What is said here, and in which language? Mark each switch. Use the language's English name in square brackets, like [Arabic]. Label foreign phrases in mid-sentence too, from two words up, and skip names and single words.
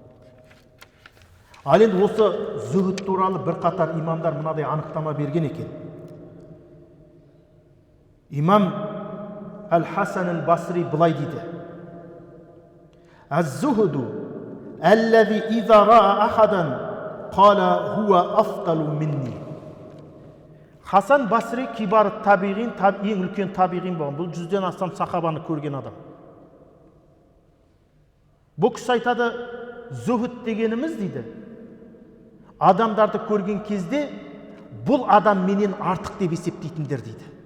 [Kazakh] Ал енді осы зүхд туралы бір қатар имамдар мынадай анықтама берген екен. [Arabic] Имам Әл-Хасан Әл-Басри [Kazakh] былай дейді: [Arabic] «الزهد الذي إذا رأى أحدا قال هو أفضل مني». [Kazakh] Хасан Басри кибар табиғин, ең үлкен табиғин болған. Бұл 100-ден астам сахабаны көрген адам. Бұл кісі айтады, зүхд дегеніміз дейді, адамдарды көрген кезде бұл адам менен артық деп есептейтіндер дейді.